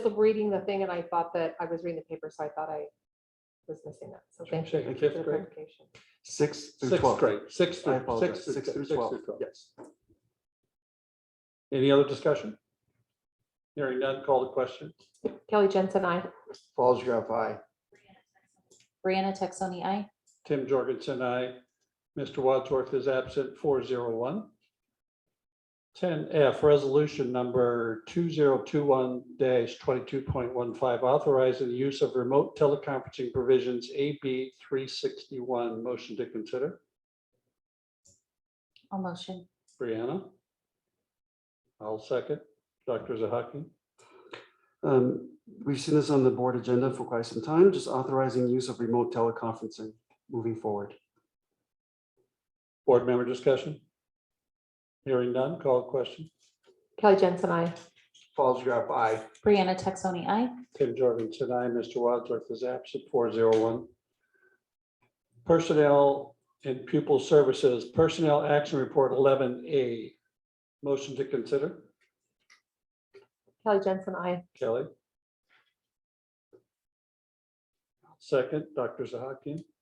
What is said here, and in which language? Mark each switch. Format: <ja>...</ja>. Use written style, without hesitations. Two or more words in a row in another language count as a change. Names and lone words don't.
<en>just reading the thing and I thought that I was reading the paper, so I thought I was missing that. So thank you saying for fifth the grade? clarification. 6th through Sixth 12th. grade, sixth I through, apologize, sixth 6th through sixth 12th. 12. Yes. Any other discussion? Hearing none, call the question. Kelly Jensen, I. Falls Graph, aye. Brianna Texoni, I. Tim Jorgensen, aye. Mr. Wadsworth is absent, 401. 10F, resolution number 2021-22.15, authorizing the use of remote teleconferencing provisions, AB 361. Motion to consider. I'll motion. Brianna? I'll second. Dr. Zahaki? We've seen this on the board agenda for quite some time, just authorizing use of remote teleconferencing moving forward. Board member discussion? Hearing none, call the question. Kelly Jensen, I. Falls Graph, aye. Brianna Texoni, I. Tim Jorgensen, aye. Mr. Wadsworth is absent, 401. Personnel and Pupil Services, Personnel Action Report 11A. Motion to consider. Kelly Jensen, I. Kelly. Second, Dr. Zahaki.</en>